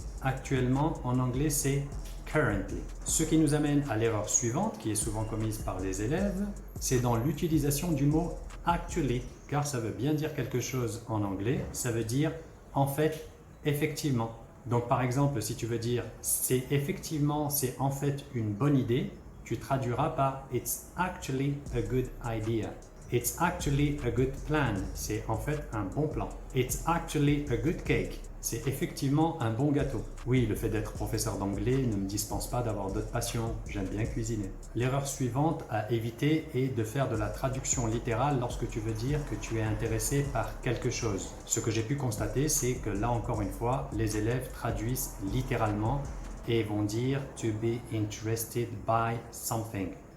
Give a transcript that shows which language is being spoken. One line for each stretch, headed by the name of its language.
French: Actuellement, en anglais, c'est currently. Ce qui nous amène à l'erreur suivante, qui est souvent commise par les élèves, c'est dans l'utilisation du mot actually, car ça veut bien dire quelque chose en anglais, ça veut dire en fait, effectivement. Donc par exemple, si tu veux dire c'est effectivement, c'est en fait une bonne idée, tu traduiras par
English: it's actually a good idea. It's actually a good plan.
French: C'est en fait un bon plan.
English: It's actually a good cake.
French: C'est effectivement un bon gâteau. Oui, le fait d'être professeur d'anglais ne me dispense pas d'avoir d'autres passions. J'aime bien cuisiner. L'erreur suivante à éviter est de faire de la traduction littérale lorsque tu veux dire que tu es intéressé par quelque chose. Ce que j'ai pu constater, c'est que là encore une fois, les élèves traduisent littéralement et vont dire
English: to be interested by something.